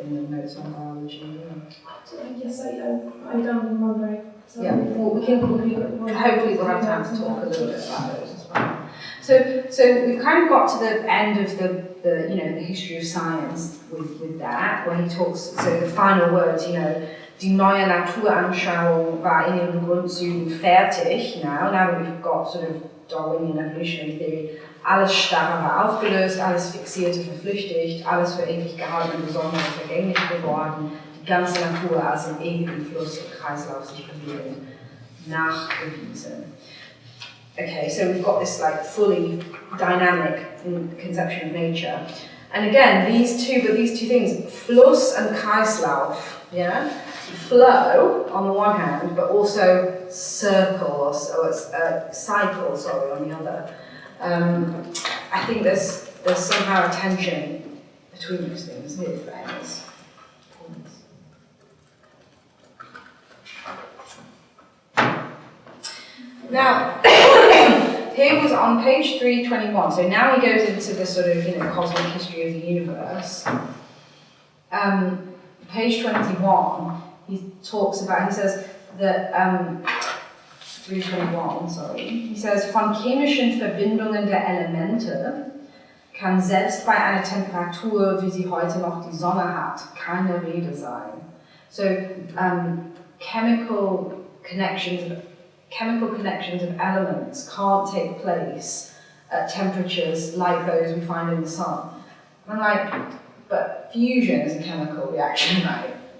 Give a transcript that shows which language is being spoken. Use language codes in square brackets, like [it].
[en] In the notes on biology. So yes, I don't remember. Yeah, well, we can hopefully we'll have time to talk a little bit about those as well. So we've kind of got to the end of the history of science with that, where he talks. So the final words, [de] die neue Naturanschauung war in ihren Grundzügen fertig. [en] Now that we've got sort of Darwinian evolutionary theory, [de] alles Starre war aufgelöst, alles Fixierte verflüchtigt, alles für ewig gehaltene Besondere vergänglich geworden, die ganze Natur als im ewigen Fluss und Kreislauf sich bewegend nachgewiesen. [en] Okay, so we've got this like fully dynamic conception of nature. And again, these two things, Fluss and Kreislauf, yeah? Flow on the one hand, but also circle, or cycle, sorry, on the other. I think there's somehow a tension between those things here for Engels. Now, here was on page 321, so now he goes into the sort of, cosmic history of the universe. Page 21, he says that, 321, sorry, he says, [de] von chemischen Verbindungen der Elemente kann selbst bei einer Temperatur, wie sie heute noch die Sonne hat, keine Rede sein. [en] So, chemical connections of elements can't take place at temperatures like those we find in the sun. And I'm like, but fusion is a chemical reaction, right?